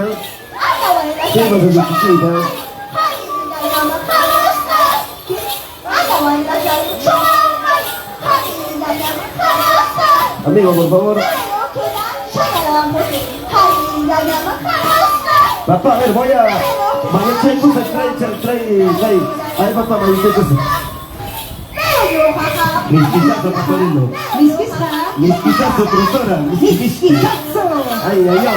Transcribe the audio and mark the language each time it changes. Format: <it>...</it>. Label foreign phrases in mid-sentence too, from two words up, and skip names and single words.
<es>Sírvase su chichita. Amigo, por favor. Papá, a ver, voy a... Mañana trae. A ver, papá, mañana Misquizazo, Pastorino. Misquizazo, profesora. Misquizazo. Ay, ay, ay.</es>